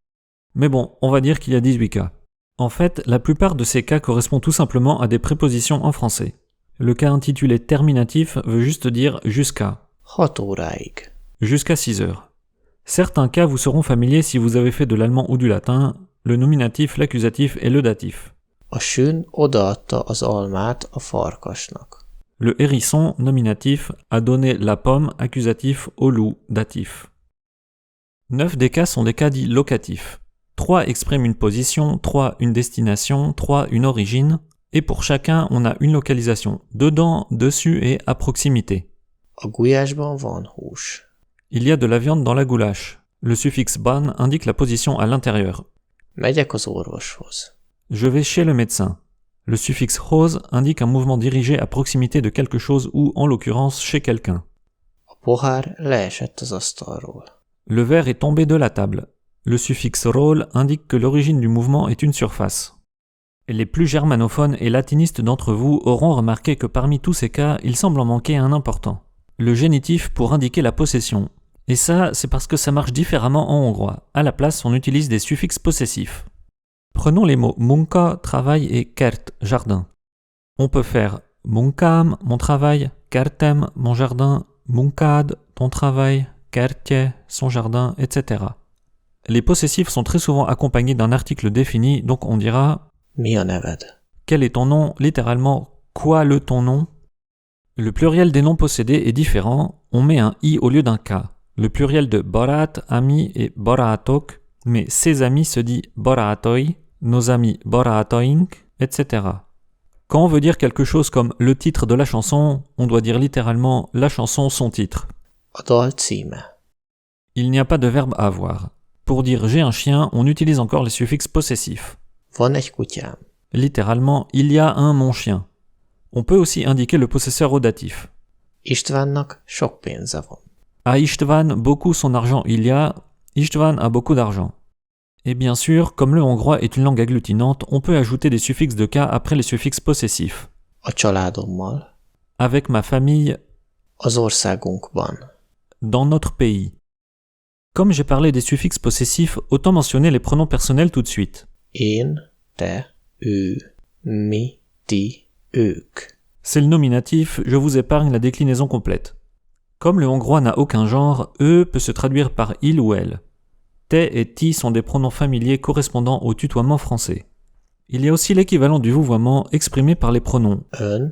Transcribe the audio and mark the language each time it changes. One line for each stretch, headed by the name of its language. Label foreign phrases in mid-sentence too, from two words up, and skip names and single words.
French: Mais bon, on va dire qu'il y a 18 cas. En fait, la plupart de ces cas correspondent tout simplement à des prépositions en français. Le cas intitulé terminatif veut juste dire jusqu'à.
Hungarian: 6 óráig,
French: Jusqu'à 6 heures. Certains cas vous seront familiers si vous avez fait de l'allemand ou du latin, le nominatif, l'accusatif et le datif.
Hungarian: A sün odaadta az almát a farkasnak.
French: Le hérisson, nominatif, a donné la pomme, accusatif, au loup, datif. 9 des cas sont des cas dits locatifs. 3 expriment une position, 3 une destination, 3 une origine, et pour chacun on a une localisation, dedans, dessus et à proximité.
Hungarian: A gulyásban van hús.
French: Il y a de la viande dans la goulash. Le suffixe ban indique la position à l'intérieur.
Hungarian: Megyek az orvoshoz.
French: Je vais chez le médecin. Le suffixe hoz indique un mouvement dirigé à proximité de quelque chose ou, en l'occurrence, chez quelqu'un.
Hungarian: A pohár leesett az asztalról.
French: Le verre est tombé de la table. Le suffixe ról indique que l'origine du mouvement est une surface. Les plus germanophones et latinistes d'entre vous auront remarqué que parmi tous ces cas, il semble en manquer un important. Le génitif pour indiquer la possession. Et ça, c'est parce que ça marche différemment en hongrois. À la place, on utilise des suffixes possessifs. Prenons les mots munka, travail et kert, jardin. On peut faire munkám, mon travail, kertem, mon jardin, munkád, ton travail, kertje, son jardin, etc. Les possessifs sont très souvent accompagnés d'un article défini, donc on dira
Hungarian: Mi a neved?
French: quel est ton nom, littéralement quoi le ton nom. Le pluriel des noms possédés est différent, on met un i au lieu d'un k. Le pluriel de barát, ami et barátok, mais ses amis se dit barátoi, nos amis barátaink, etc. Quand on veut dire quelque chose comme le titre de la chanson, on doit dire littéralement la chanson, son titre.
Hungarian: A dal címe.
French: Il n'y a pas de verbe avoir. Pour dire j'ai un chien, on utilise encore les suffixes possessifs.
Hungarian: Van egy kutyám.
French: Littéralement, il y a un mon chien. On peut aussi indiquer le possesseur au datif.
Hungarian: Istvánnak sok pénze van.
French: À Istvan, beaucoup son argent il y a, Istvan a beaucoup d'argent. Et bien sûr, comme le hongrois est une langue agglutinante, on peut ajouter des suffixes de cas après les suffixes possessifs.
Hungarian: A családommal.
French: Avec ma famille,
Hungarian: Az országunkban.
French: dans notre pays. Comme j'ai parlé des suffixes possessifs, autant mentionner les pronoms personnels tout de suite.
Hungarian: Én, te, ő, mi, ti, ők.
French: C'est le nominatif, je vous épargne la déclinaison complète. Comme le hongrois n'a aucun genre, eux peut se traduire par il ou elle. Te et ti sont des pronoms familiers correspondant au tutoiement français. Il y a aussi l'équivalent du vouvoiement exprimé par les pronoms
Hungarian: Ön,